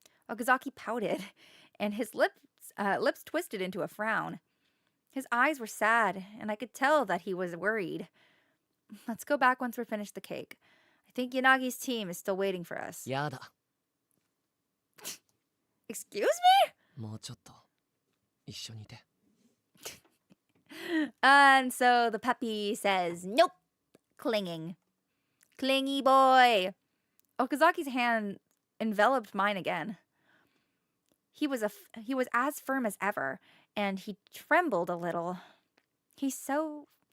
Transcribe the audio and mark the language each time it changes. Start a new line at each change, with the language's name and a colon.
English: Okazaki pouted, and his lips twisted into a frown. His eyes were sad, and I could tell that he was worried. Let's go back once we're finished the cake. I think Yanagi's team is still waiting for us.
Japanese: やだ。
English: Excuse me?
Japanese: もうちょっと一緒にいて。
English: And so the puppy says, nope, clinging. Clingy boy. Okazaki's hand enveloped mine again. He was as firm as ever, and he trembled a little. He's so